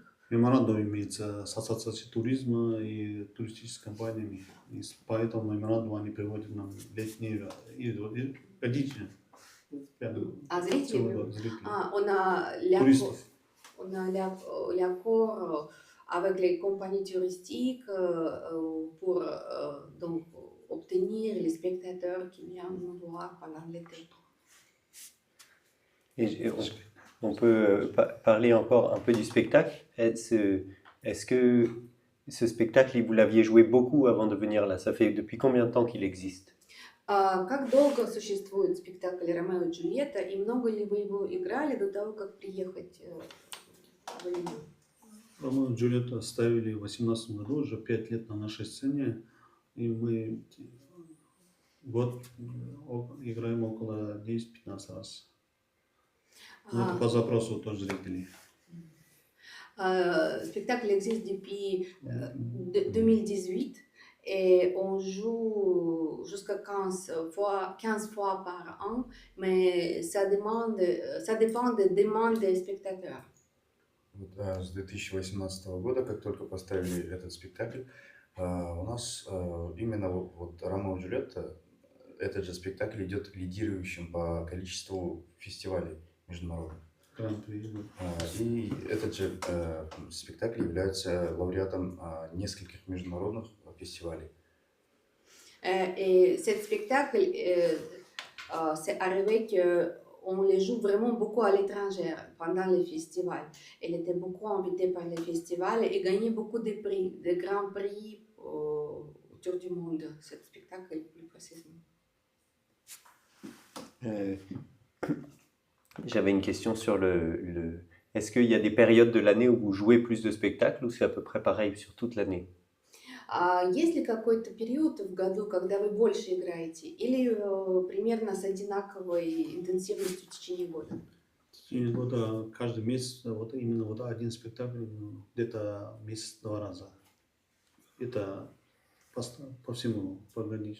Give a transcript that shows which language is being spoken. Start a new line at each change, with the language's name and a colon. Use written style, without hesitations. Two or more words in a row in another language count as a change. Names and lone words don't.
Russian: Меморандум имеется с ассоциацией туризма и туристическими компаниями. И по этому меморандуму они приводят нам летние и годичные. Зрители?
French: On a l'accord avec les compagnies touristiques pour donc obtenir les spectateurs qui viennent nous voir pendant l'été. Et on peut parler encore un peu du spectacle. Est-ce que ce spectacle, vous l'aviez joué beaucoup avant de venir là? Ça fait depuis combien de temps qu'il existe?
Russian: Как долго существует спектакль «Ромео и Джульетта» и много ли вы его играли до того, как приехать в Ливию? «Ромео и Джульетта» ставили в 2018 году, уже 5 лет на нашей сцене. И мы год играем около 10-15 раз. Но это по запросу тоже зрителей.
French: Le spectacle existe depuis 2018 et on joue jusqu'à 15 fois par an, mais ça dépend des demandes des spectateurs.
Russian: Вот, с 2018 года, как только поставили этот спектакль, у нас именно вот «Ромео и Джульетта», этот же спектакль идет лидирующим по количеству фестивалей международных. Гран-при. И этот же спектакль является лауреатом нескольких международных фестивалей.
French: Et ce spectacle, c'est arrivé qu'on les joue vraiment beaucoup à l'étranger pendant les festivals. Elle était beaucoup invitée par les festivals et gagnait beaucoup de prix, de grands prix autour du monde, ce spectacle plus précisément. J'avais une question sur Est-ce qu'il y a des périodes de l'année où vous jouez plus de spectacles ou c'est à peu près pareil sur toute l'année?
Russian: Есть ли какой-то период в году, когда вы больше играете, или примерно с одинаковой интенсивностью в течение года? В течение года каждый месяц вот именно вот один спектакль, где-то месяц-два раза. Это по всему погодить.